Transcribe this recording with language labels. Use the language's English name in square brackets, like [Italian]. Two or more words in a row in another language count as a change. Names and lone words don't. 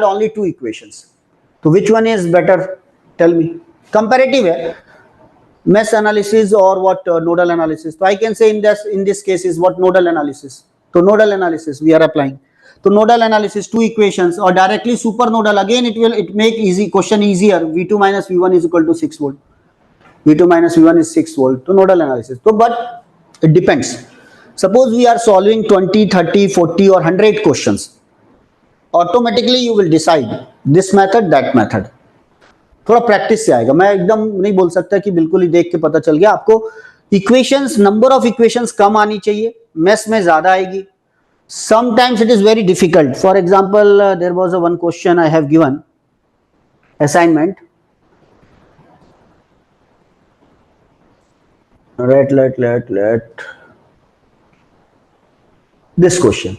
[English] Only two equations. So which one is better? Tell me. Comparative है. mesh analysis or what nodal analysis. So I can say in this case is what nodal analysis. So nodal analysis we are applying. So nodal analysis, two equations or directly supernodal. Again it make easy question easier. V2 minus V1 is equal to 6 volt. V2 minus V1 is 6 volt. So nodal analysis. So but it depends. Suppose we are solving 20, 30, 40 or 100 questions. Automatically you will decide this method, that method. [Hindi] थोड़ा प्रैक्टिस से आएगा. मैं एकदम नहीं बोल सकता कि बिल्कुल ही देख के पता चल गया. आपको [English] equations, number of equations [Hindi] कम आनी चाहिए, मेस में ज्यादा आएगी. [English] Sometimes it is very difficult. For example, there was a one question I have given assignment. Let this question.